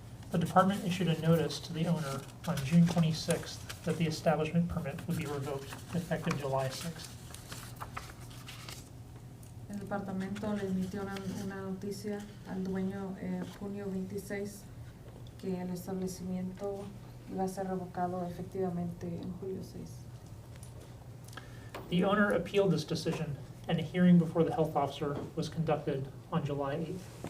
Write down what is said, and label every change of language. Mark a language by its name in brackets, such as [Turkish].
[English] The department issued a notice to the owner on June 26th that the establishment permit would be revoked effective July 6th. [Spanish] El departamento le emitió una noticia al dueño en junio 26 que el establecimiento iba a ser revocado efectivamente en julio 6. [English] The owner appealed this decision, and a hearing before the health officer was conducted on July 8th.